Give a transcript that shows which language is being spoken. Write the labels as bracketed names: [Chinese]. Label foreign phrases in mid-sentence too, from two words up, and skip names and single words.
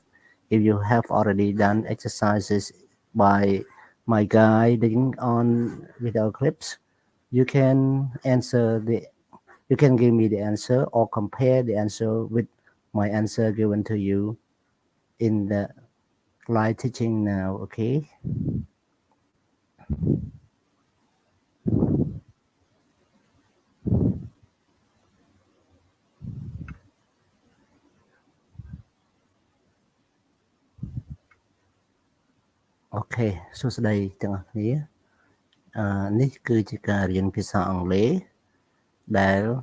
[English] If you have already done exercises by my guiding on video clips, you can answer the you can give me the answer or compare the answer with my answer given to you in the live teaching now. Okay. [Khmer] OK សួស្តីទាំងអស់គ្នានេះគឺជាការរៀនភាសាអង់គ្លេសដែល